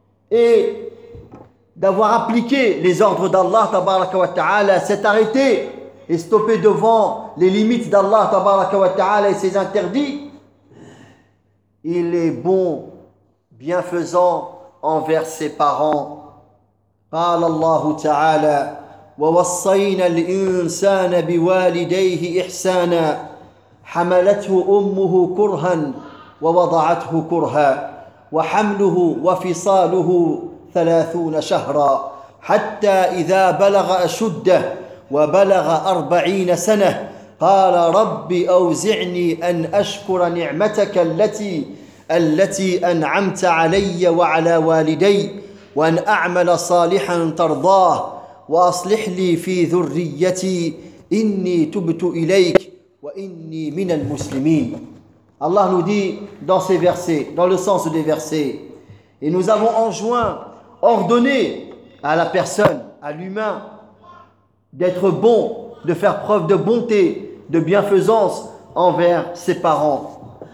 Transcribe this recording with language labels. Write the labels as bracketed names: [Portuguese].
[French] et d'avoir appliqué les ordres d'Allah [Arabic] tabaraka wa ta'ala, [French] s'est arrêté et stoppé devant les limites d'Allah tabaraka wa ta'ala et ses interdits, il est bon, bienfaisant envers ses parents. [Arabic] قال الله تعالى ووصينا الإنسان بوالديه إحسانا حملته أمه كرها ووضعته كرها وحمله وفصاله 30 شهرا حتى إذا بلغ أشده وبلغ 40 سنة قال ربي أوزعني أن أشكر نعمتك التي أنعمت علي وعلى والدي وأن أعمل صالحا ترضاه وأصلح لي في ذريتي إني تبت إليك وإني من المسلمين. [French] Allah nous dit dans ces versets, dans le sens des versets, et nous avons enjoint, ordonné à la personne, à l'humain, d'être bon, de faire preuve de bonté, de bienfaisance envers ses parents.